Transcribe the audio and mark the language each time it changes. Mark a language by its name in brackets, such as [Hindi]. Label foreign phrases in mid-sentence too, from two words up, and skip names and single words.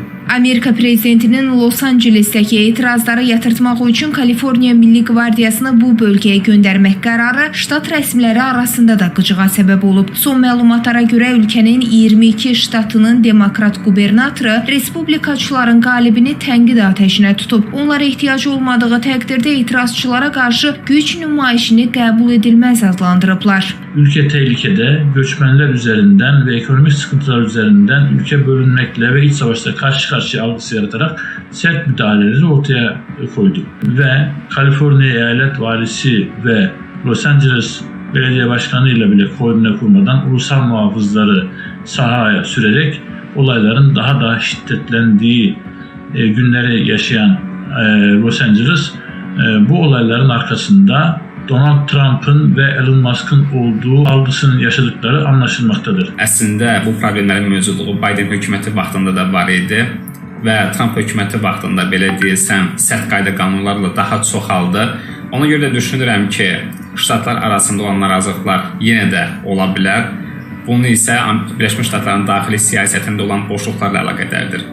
[Azerbaijani] Amerika prezidentinin Los Angeles'dəki etirazları yatırtmaq üçün Kaliforniya Milli Qvardiyasını bu bölgəyə göndərmək qərarı ştat rəsmiləri arasında da qıcığa səbəb olub. Son məlumatlara görə ölkənin 22 ştatının demokrat qubernatoru respublikaçıların qalibini tənqid atəşinə tutub. Onlara ehtiyacı olmadığı təqdirdə etirazçılara qarşı güc nümayişini qəbul edilməz adlandırıblar. [Turkish] Ülke tehlikede, göçmenler üzerinden ve ekonomik sıkıntılar üzerinden ülke bölünmekle ve iç savaşta karşı algısı yaratarak sert müdahaleleri ortaya koydu. Ve Kaliforniya Eyalet Valisi ve Los Angeles Belediye Başkanı ile bile koordine kurmadan ulusal muhafızları sahaya sürerek olayların daha da şiddetlendiği günleri yaşayan Los Angeles bu olayların arkasında Donald Trump'ın ve Elon Musk'ın olduğu algısının yaşadıkları anlaşılmaktadır. [Azerbaijani] Əslində bu problemlərin mövcudluğu Biden hökuməti vaxtında da var idi və Trump hökuməti vaxtında belə deyilsəm sərt qayda qanunlarla daha çoxaldı. Ona görə də düşünürəm ki, ştatlar arasında olan narazılıqlar yenə də ola bilər. Bunu isə Birləşmiş Ştatların daxili siyasətində olan boşluqlarla əlaqədardır.